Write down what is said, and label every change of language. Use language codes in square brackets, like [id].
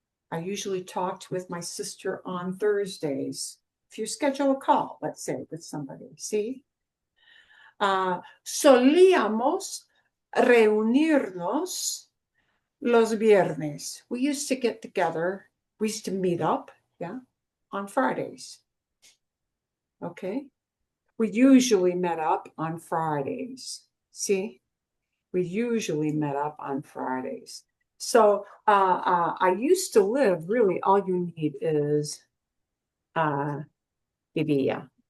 [en] I usually talked with my sister on Thursdays. If you schedule a call, let's say, with somebody, see? [es] Solíamos reunirnos los viernes. [en] We used to get together. We used to meet up, yeah, on Fridays. Okay? We usually met up on Fridays. See? We usually met up on Fridays. So I used to live, really, all you need is vivía.